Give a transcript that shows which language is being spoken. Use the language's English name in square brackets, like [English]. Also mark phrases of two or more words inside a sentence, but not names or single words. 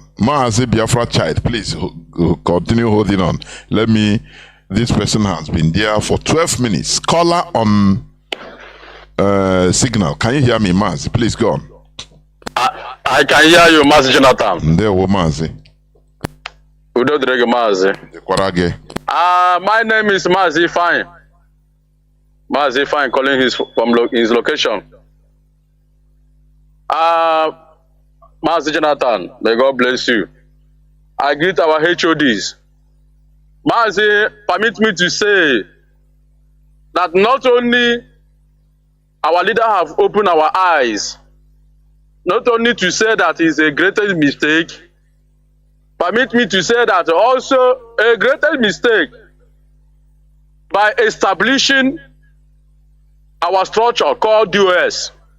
[English] Mazi Biafra child, please continue holding on. This person has been there for 12 minutes. Caller on signal. Can you hear me, Mazi? Please go on. I can hear you, Mazi Jonathan. There we Mazi. Udo Drege Mazi. My name is Mazi Fine. Mazi Fine calling from his location. Mazi Jonathan, may God bless you. I greet our HODs. Mazi, permit me to say that not only our leader have opened our eyes, not only to say that is a greatest mistake, permit me to say that also a greatest mistake by establishing our structure called DOS.